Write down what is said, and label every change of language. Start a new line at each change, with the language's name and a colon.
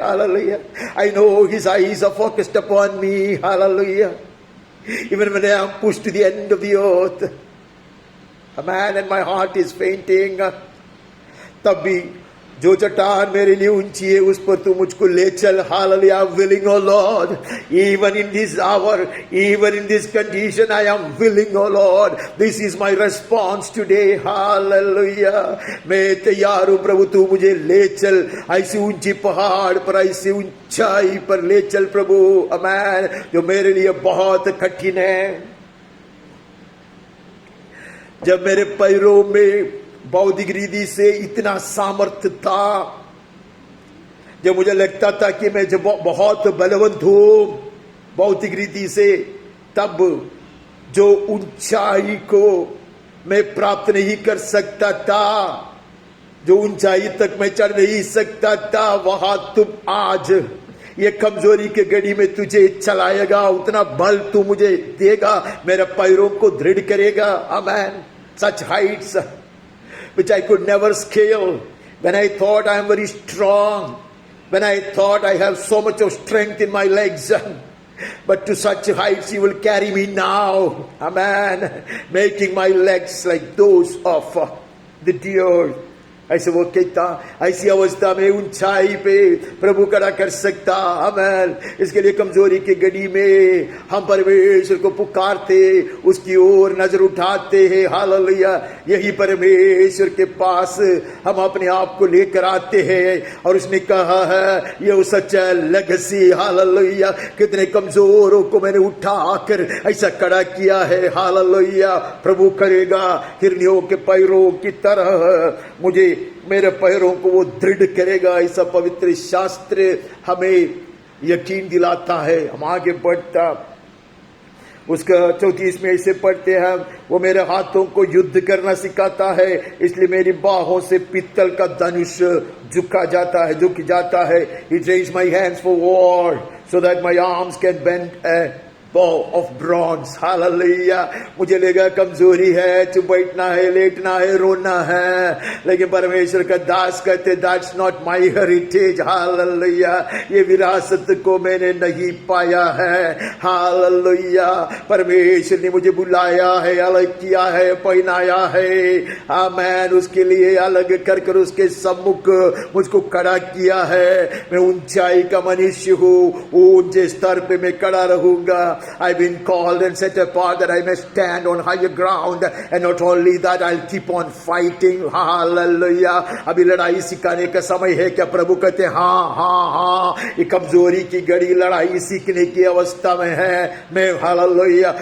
English: Hallelujah. I know his eyes are focused upon me. Hallelujah. Even when I am pushed to the end of the earth, amen, and my heart is fainting,
Hindi: तब भी जो चट्टान मेरे लिए ऊंची है उस पर तू मुझको ले चल.
English: Hallelujah. I'm willing, oh Lord. Even in this hour, even in this condition, I am willing, oh Lord. This is my response today.
Hindi: Hallelujah. मैं तैयार हूं प्रभु, तू मुझे ले चल. ऐसी ऊंची पहाड़ पर, ऐसी ऊंचाई पर ले चल प्रभु. अमेन. जो मेरे लिए बहुत कठिन है. जब मेरे पैरों में बौद्धिक रीति से इतना सामर्थ्य था, जब मुझे लगता था कि मैं जब बहुत बलवंत हूं भौतिक रीति से, तब जो ऊंचाई को मैं प्राप्त नहीं कर सकता था, जो ऊंचाई तक मैं चढ़ नहीं सकता था, वहां तुम आज ये कमजोरी के घड़ी में तुझे चलाएगा. उतना बल तू मुझे देगा, मेरे पैरों को दृढ़ करेगा. आमेन.
English: Such heights which I could never scale, when I thought I am very strong, when I thought I have so much of strength in my legs, but to such heights you will carry me now. Amen. Making my legs like those of the deer.
Hindi: ऐसे वो कहता, ऐसी अवस्था में ऊंचाई पे प्रभु खड़ा कर सकता. आमेन. इसके लिए कमजोरी की घड़ी में हम परमेश्वर को पुकारते, उसकी ओर नजर उठाते हैं. हालेलुया. यही परमेश्वर के पास हम अपने आप को लेकर आते हैं. और उसने कहा है ये सच्चा लेगेसी. हालेलुया. कितने कमजोरों को मैंने उठाकर ऐसा खड़ा किया है. हालेलुया. प्रभु करेगा हिरनियों के पैरों की तरह, मुझे मेरे पैरों को वो दृढ़ करेगा. ऐसा पवित्र शास्त्र हमें यकीन दिलाता है. हम आगे बढ़ता उसका 34 में ऐसे पढ़ते हैं, वो मेरे हाथों को युद्ध करना सिखाता है, इसलिए मेरी बाहों से पित्तल का धनुष झुक जाता है.
English: He trains my hands for war so that my arms can bend a bow of bronze. Hallelujah.
Hindi: मुझे लगा कमजोरी है, चुप बैठना है, लेटना है, रोना है, लेकिन परमेश्वर का दास कहते
English: that's not my heritage. Hallelujah.
Hindi: ये विरासत को मैंने नहीं पाया है. Hallelujah. परमेश्वर ने मुझे बुलाया है, अलग किया है, पहनाया है. आमेन. उसके लिए अलग कर कर उसके सम्मुख मुझको खड़ा किया है. मैं ऊंचाई का मनुष्य हूँ, ऊंचे स्तर पे मैं खड़ा रहूंगा.
English: I've been called and set apart that I may stand on higher ground, and not only that I'll keep on fighting. Hallelujah.
Hindi: अभी लड़ाई सिखाने का समय है क्या? प्रभु कहते हैं हाँ. ये कमजोरी की घड़ी लड़ाई सीखने की अवस्था में है. मैं हालेलुया.